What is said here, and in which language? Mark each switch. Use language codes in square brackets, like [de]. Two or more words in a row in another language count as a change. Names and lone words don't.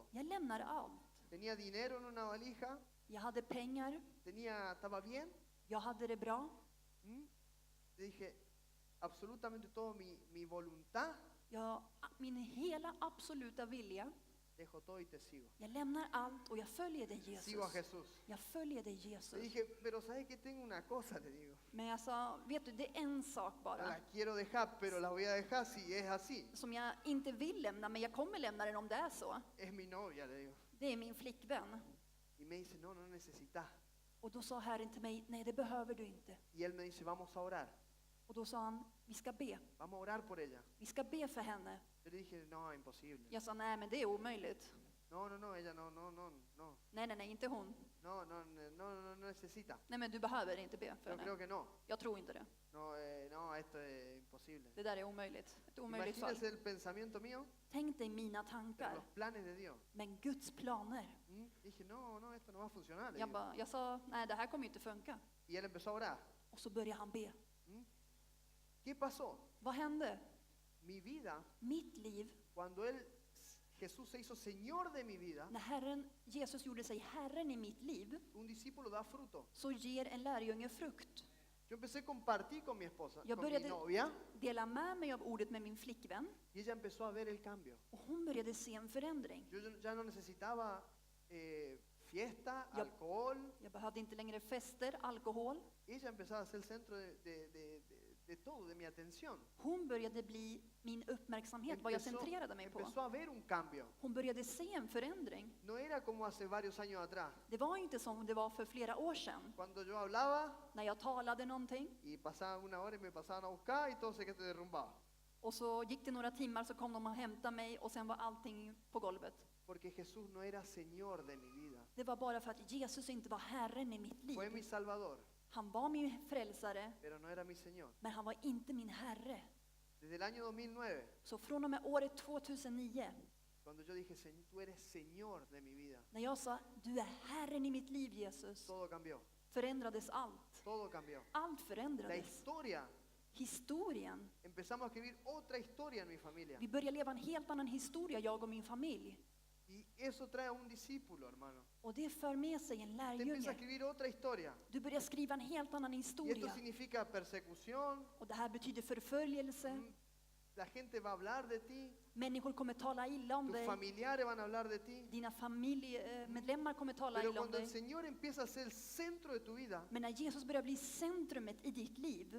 [sv] Jag lämnar allt. [es] Tenía dinero en una valija, [sv] Jag hade pengar, [es] estaba bien. [sv] jag hade det bra. ¿Mm? [es] Le dije, absolutamente todo mi voluntad, [sv] Min hela absoluta vilja, [es] dejo todo y te sigo. [sv] jag lämnar allt och jag följer dig [es] Sigo a [sv] Jesus. [es] Jesús. [sv] Jag följer dig [es] Le [sv] Jesus. [es] dije, pero ¿sabes qué? Tengo una cosa, le digo. [sv] Men jag sa, vet du, det är en sak [es] No [sv] bara. [es] la quiero dejar, pero la voy a dejar si es así. [sv] Som jag inte vill lämna, men jag kommer lämna den om det är så. [es] Es mi novia, le digo. [sv] Det är min flickvän. [es] Y me dice, no, no necesitas. [sv] Och då sa Herren till mig, nej det behöver du inte. [es] Y él me dice, vamos a orar. [sv] Och då sa han, vi ska be. [es] Vamos a orar por ella. [sv] Vi ska be för henne. [es] Yo le dije, no, imposible. [sv] Jag sa, nej men det är omöjligt. [es] No, no, no, ella no. [sv] Nej, nej, nej, inte hon. [es] No necesita. [sv] Nej men du behöver inte be för [es] Yo creo [sv] henne. [es] que no. [sv] Jag tror inte det. [es] No, esto es imposible. [sv] Det där är omöjligt. Ett omöjligt fall. [es] Imagínense el pensamiento mío, [sv] Tänk dig mina [es] pero [sv] tankar. [es] los planes de Dios. [sv] Men Guds planer. [es] Dije, no, esto no va a funcionar. le [sv] Jag, [es] digo. [sv] jag sa, nej det här kommer ju inte funka. [es] Y él empezó a orar. [sv] Och så började han be. [es] ¿Qué pasó? [sv] Vad hände? [es] Mi vida, [sv] Mitt liv, [es] cuando Jesús se hizo Señor de mi vida, [sv] när Jesus gjorde sig Herren i mitt liv, [es] un discípulo da fruto. [sv] så ger en lärjunge frukt. [es] Yo empecé a compartir con mi esposa, [sv] Jag [es] con mi [sv] började [es] novia, [sv] dela med mig av ordet med min flickvän. [es] y ella empezó a ver el cambio. [sv] Och hon började se en förändring. [es] Yo ya no necesitaba fiesta, Ya- alcohol. [sv] Jag behövde inte längre fester, alkohol. [es] Ella empezaba a ser el centro de todo, de mi atención. [sv] Hon började bli min uppmärksamhet, vad jag centrerade mig på. [es] Empezó a ver un cambio. [sv] Hon började se en förändring. [es] No era como hace varios años atrás, [sv] Det var inte som det var för flera år sedan. [es] cuando yo hablaba [sv] När jag talade någonting [es] y pasaba una hora y me pasaban a buscar y todo se derrumbaba. [sv] och så gick det några timmar så kom de och hämtade mig och sen var allting på golvet. [es] Porque Jesús no era Señor de mi vida. [sv] Det var bara för att Jesus inte var Herren i mitt [es] Fue mi [sv] liv. [es] Salvador, [sv] Han var min frälsare, [es] pero no era mi Señor. [sv] men han var inte min Herre. [es] Desde el año 2009, [sv] Så från och med året 2009, [es] cuando yo dije, tú eres Señor de mi vida, [sv] när jag sa du är Herren i mitt liv Jesus, [es] todo cambió. [sv] förändrades allt. [es] Todo cambió. [sv] Allt [es] La [sv] förändrades. [es] historia, [sv] Historien. [es] empezamos a escribir otra historia en mi familia. [sv] Vi börjar leva en helt annan historia, jag och min familj. [es] Y eso trae a un discípulo, hermano. [sv] Och det för med sig en [es] Te empieza a [sv] lärjunge. [es] escribir otra historia. [sv] Du börjar skriva en helt annan [es] Y esto [sv] historia. [es] significa persecución, [sv] Och det här betyder förföljelse. [es] La gente va a hablar de ti. [sv] Människor kommer tala illa om [es] Tus [sv] dig. [es] familiares van a hablar de ti. [sv] Dina familjemedlemmar kommer tala [es] Pero [sv] illa om [es] cuando el [sv] dig. [es] Señor empieza a ser el centro de tu vida, [sv] Men när Jesus börjar bli centrumet i ditt liv,